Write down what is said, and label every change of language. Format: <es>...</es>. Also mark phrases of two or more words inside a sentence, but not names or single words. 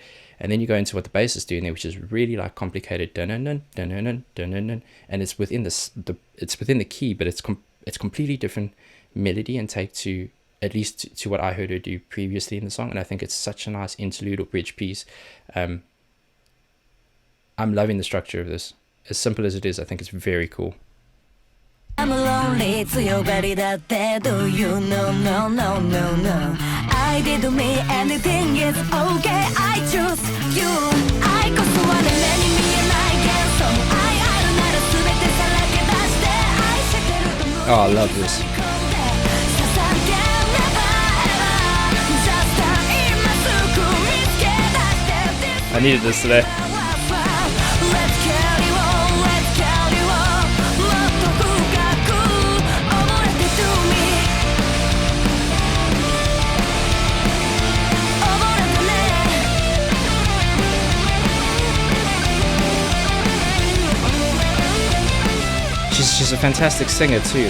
<en>And then you go into what the bass is doing there, which is really like complicated, dun-dun-dun, dun-dun-dun, dun-dun-dun, and it's within it's within the key, but it's completely different melody and take to, at least to what I heard her do previously in the song, and I think it's such a nice interlude or bridge piece. I'm loving the structure of this. As simple as it is, I think it's very cool. I'm lonely,</en> <ja>強がりだって</ja> <en>Do you know, no, no, no, no I did me, anything is okay I choose you</en> <ja>愛こそはね目に見えない幻想愛あるなら全てさらけ出して愛してると思う</ja> <en>Oh, I love this. I needed this today. She's a fantastic singer too.</en>